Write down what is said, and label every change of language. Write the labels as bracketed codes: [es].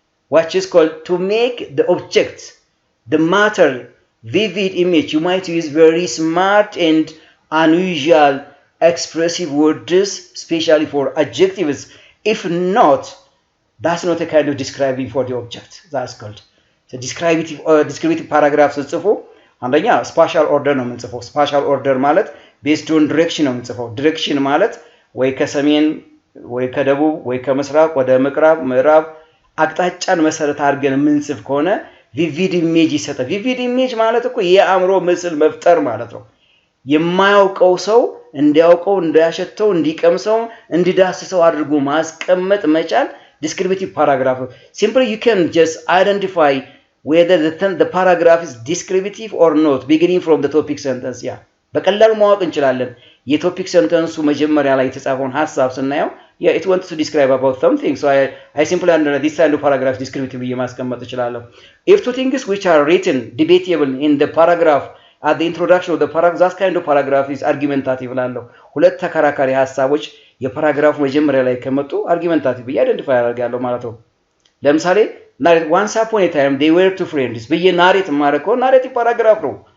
[en] which is called to make the object, the matter, vivid image. You might use very smart and unusual expressive words, especially for adjectives. If not, that's not a kind of describing for the object. That's called so descriptive paragraph [am] ጽፎ አንደኛ spatial order ነው የምንጽፈው። spatial order ማለት [en] based on direction [am] ነው የምንጽፈው። direction ማለት ወይ ከሰሜን ወይ ከደቡብ ወይ ከምስራቅ ወደ ምዕራብ አቅጣጫን መሰረት አድርገን የምንጽፍ ከሆነ vivid image ይሰጣል። vivid image ማለት እኮ የአእምሮ ምስል መፍጠር ማለት ነው። የማያውቀው ሰው እንዲያውቀው እንዲያሸተው እንዲቀምሰው እንዲዳስሰው አድርጎ ማስቀመጥ መቻል descriptive paragraph. [en] Simply you can just identify whether the paragraph is descriptive or not beginning from the topic sentence. Yeah, [am] በቀላሉ ማወቅ እንችላለን። የቶፒክ ሰንተንሱ መጀመሪያ ላይ የተጻፈውን ሐሳብ ስናየው [en] yeah it wants to describe about something, so I simply under this kind of paragraph descriptive [am] ማስቀመጥ እችላለሁ. [en] If two things which are written debatable in the paragraph at the introduction of the paragraph, that kind of paragraph is argumentative ላለሁ። [am] ሁለት ተከራካሪ ሐሳቦች የፓራግራፍ መጀመሪያ ላይ ከመጡ [en] argumentative identify [am] ያደርጋለሁ ማለት ነው። ለምሳሌ [en] once upon a time they were two friends [am] ብዬ ናሬት ማረከው ናሬቲቭ ፓራግራፍ ነው።